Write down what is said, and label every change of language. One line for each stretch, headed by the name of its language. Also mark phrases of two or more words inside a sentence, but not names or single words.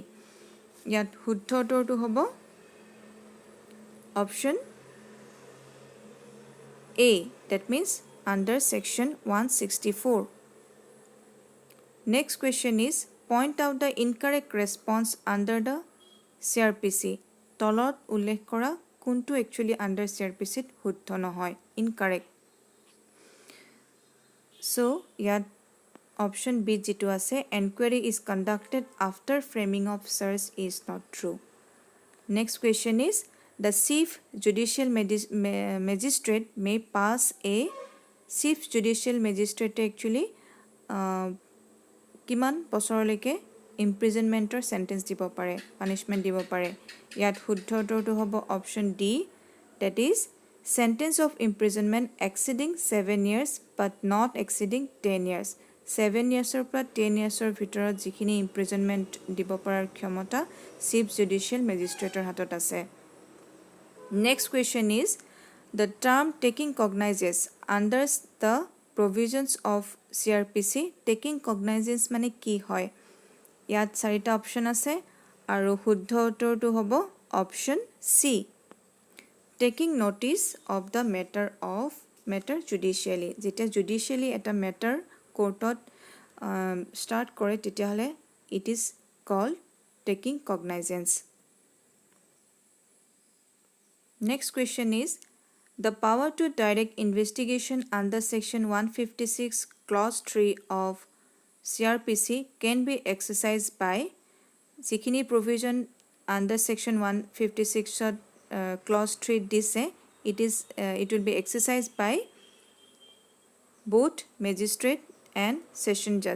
Assamese: ইয়াত শুদ্ধ উত্তৰটো হ'ব option A,
English: that means under section 164. Next question is point out the incorrect response under the CRPC.
Assamese: তলত উল্লেখ কৰা কোনটো
English: actually under CRPC
Assamese: শুদ্ধ নহয় incorrect.
English: So
Assamese: ইয়াত option B যিটো আছে
English: enquiry is conducted after framing of search is not true. Next question is the chief judicial magistrate may pass a chief judicial magistrate actually
Assamese: কিমান বছৰলৈকে imprisonmentor sentence দিব পাৰে punishment দিব পাৰে ইয়াত শুদ্ধ উত্তৰটো হ'ব
English: option D that is sentence of imprisonment exceeding 7 years but not exceeding 10 years
Assamese: 7 years পৰা 10 years ভিতৰত যিখিনি imprisonment দিব পৰাৰ ক্ষমতা
English: chief judicial magistrate
Assamese: ৰ হাতত আছে.
English: Next question is the term taking cognizance under the provisions of CRPC taking cognizance
Assamese: মানে কি হয় ইয়াত চাৰিটা অপচন আছে আৰু শুদ্ধ উত্তৰটো হ'ব
English: option C taking notice of the matter judicially
Assamese: যেতিয়া জুডিচিয়েলি এটা মেটাৰ কোৰ্টত ষ্টাৰ্ট কৰে তেতিয়াহ'লে
English: it is called taking cognizance. next question is the power to direct investigation under section 156 clause 3 of CRPC can be exercised by যিখিনি provision under section 156 clause 3 dise it will be exercised by both magistrate and session judge.